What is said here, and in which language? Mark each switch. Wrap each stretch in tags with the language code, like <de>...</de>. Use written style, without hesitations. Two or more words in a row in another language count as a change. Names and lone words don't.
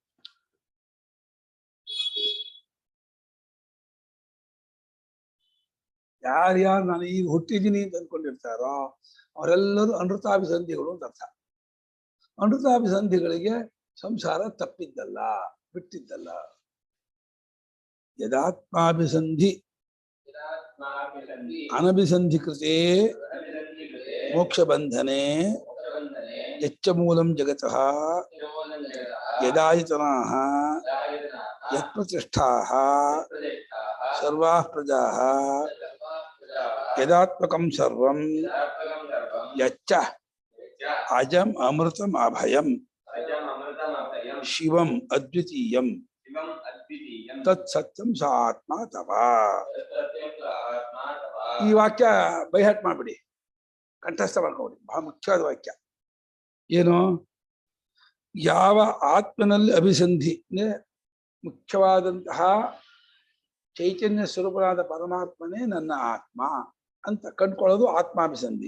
<kn>ಯಾರ್ಯಾರು ನಾನು ಈಗ ಹುಟ್ಟಿದ್ದೀನಿ ಅಂತ ಅಂದ್ಕೊಂಡಿರ್ತಾರೋ ಅವರೆಲ್ಲರೂ ಅನೃತಾಭಿಸಂಧಿಗಳು ಅಂತ ಅರ್ಥ. ಅನೃತಾಭಿಸಂಧಿಗಳಿಗೆ ಸಂಸಾರ ತಪ್ಪಿದ್ದಲ್ಲ, ಬಿಟ್ಟಿದ್ದಲ್ಲ.</kn> <sa>ಯದಾತ್ಮಾಭಿಸಂಧಿ ಅನಭಿಸಂಧಿ ಕೃತೆ ಮೋಕ್ಷ ಬಂಧನೆ ಯಚ್ಚ ಮೂಲಂ ಜಗತಃ ಯದಾಯತನಾಃ ಯತ್ಪ್ರತಿಷ್ಠಾಃ ಸರ್ವಾಃ ಪ್ರಜಾಃ ಯದಾತ್ಮಕಂ ಸರ್ವಂ ಯಚ್ಚ ಅಜಂ ಅಮೃತಂ ಅಭಯಂ ಶಿವಂ ಅದ್ವಿತೀಯಂ ತತ್ ಸತ್ಯಂ ಸ ಆತ್ಮ ತಪ.</sa> <kn>ಈ ವಾಕ್ಯ</kn> <en>by heart</en> <kn>ಮಾಡ್ಬಿಡಿ, ಕಂಠಸ್ಥ ಮಾಡ್ಕೊಬಿಡಿ. ಬಹಳ ಮುಖ್ಯವಾದ ವಾಕ್ಯ. ಏನು? ಯಾವ ಆತ್ಮನಲ್ಲಿ ಅಭಿಸಂಧಿ ಅಂದ್ರೆ ಮುಖ್ಯವಾದಂತಹ ಚೈತನ್ಯ ಸ್ವರೂಪನಾದ ಪರಮಾತ್ಮನೇ ನನ್ನ ಆತ್ಮ ಅಂತ ಕಂಡ್ಕೊಳ್ಳೋದು ಆತ್ಮಾಭಿಸಂಧಿ.</kn>